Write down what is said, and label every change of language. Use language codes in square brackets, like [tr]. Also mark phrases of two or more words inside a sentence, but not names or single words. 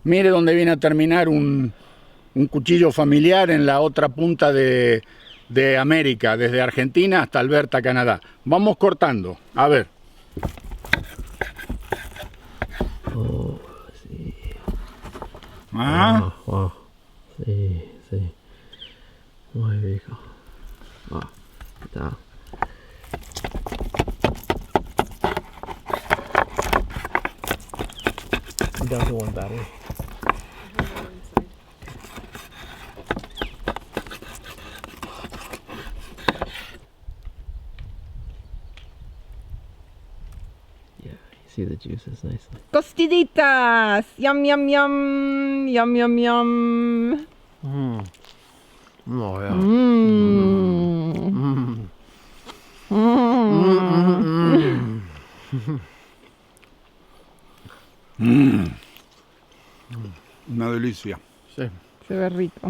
[es] Mire dónde viene a terminar un cuchillo familiar en la otra punta de América, desde Argentina hasta Alberta, Canadá. Vamos cortando, a ver. Oh, sí. Ah, Wow. Sí, sí. Muy rico. Wow. ¿Qué tal? [en] I'm down to one battery. Yeah, you see the juices nicely. [es] Costillitas. [en] Yum, yum, yum. Yum, yum, yum. Oh yeah. [es] una delicia. Sí. Se ve rico.